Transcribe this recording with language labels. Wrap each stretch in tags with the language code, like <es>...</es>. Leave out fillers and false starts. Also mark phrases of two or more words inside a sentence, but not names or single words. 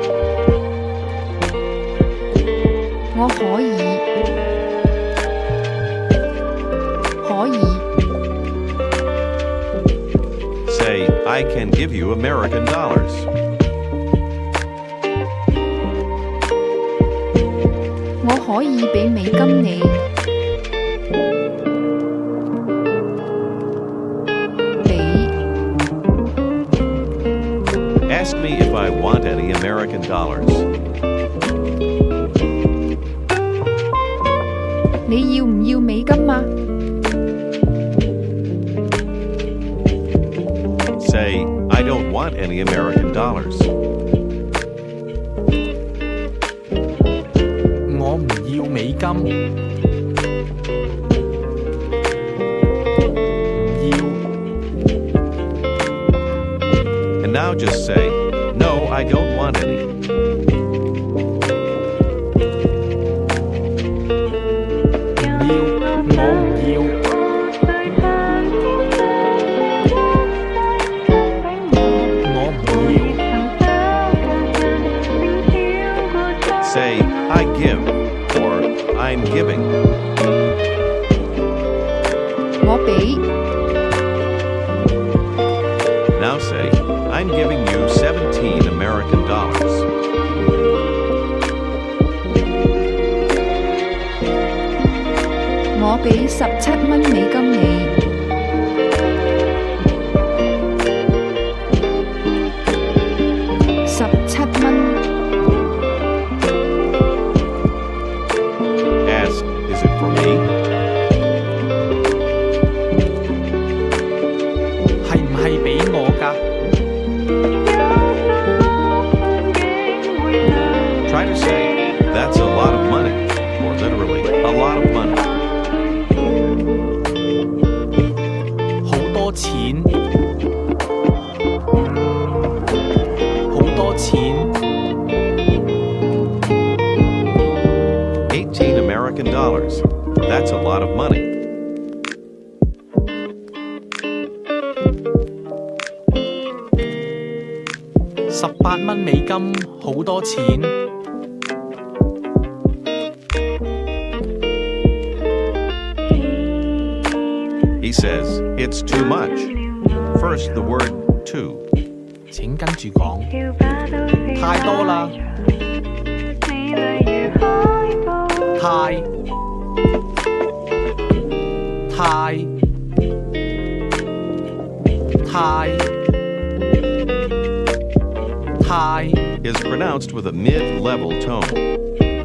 <yue>我可以。可以。</yue> <en>Say, I can give you American dollars.</en> <yue>我可以俾美金你。俾。</yue> <en>Ask me if I want any American dollars.</en> <yue>你要唔要美金啊？</yue> <en>Say, I don't want any American dollars.</en> <yue>我唔要美金。唔要。</yue> <en>And now just say, no, I don't want any.</en> <yue>唔要，我唔要。我唔要。</yue> <en>Say, I give, or I'm giving.</en> <yue>我俾。</yue> <en>Now say, I'm giving you 17 American dollars.</en> <yue>我俾17蚊美金你。 17蚊。</yue> <en>Ask, is it for me?</en> <yue>係唔係俾我㗎？</yue> <en>Try to say, that's a lot of money, or literally, a lot of money.</en> <yue>好多錢。好多錢。</yue> <en>18 American dollars. That's a lot of money.</en> <yue>18 蚊美金，好多錢。</yue> <en>He says, it's too much. First, the word too.</en> <yue>請跟住講。太多啦。太。</yue> <en>Is pronounced with a mid-level tone.</en>